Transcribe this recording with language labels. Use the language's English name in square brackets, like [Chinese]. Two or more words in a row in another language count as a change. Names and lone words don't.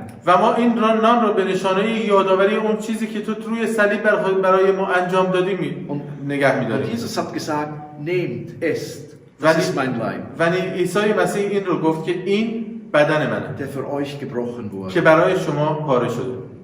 [Persian] و ما این نان رو به نشانه یادآوری اون چیزی که تو روی صلیب برای ما انجام دادی نگه [German] Und [Persian] می‌داریم. [German] Jesus hat gesagt, nehmt, esst. Das ist mein Leib, [Persian] و عیسی مسیح این رو گفت که این بدن منه [German] der für euch gebrochen wurde. [Persian] که برای شما پاره شده.